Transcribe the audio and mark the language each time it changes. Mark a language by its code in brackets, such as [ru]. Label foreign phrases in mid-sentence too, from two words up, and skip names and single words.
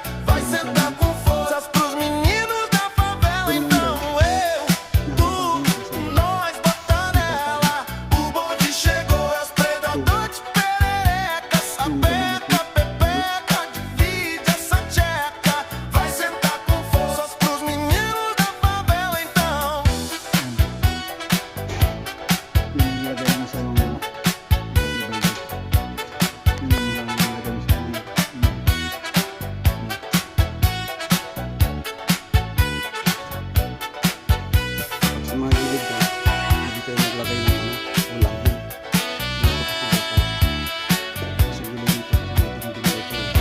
[pt] Vai sentar com forças pros meninos da favela, então eu, tu, nós bota nela. O bonde chegou, as predadores de perereca, sapeca, pepeca, divide essa tcheca. Vai sentar com forças pros meninos da favela, então. [tl] Nilagay mo sa mga nilagay mo sa mga sa mga gilid ko, hindi tayo naglagay ng ulang din dito sa gilid nito sa gilid nito.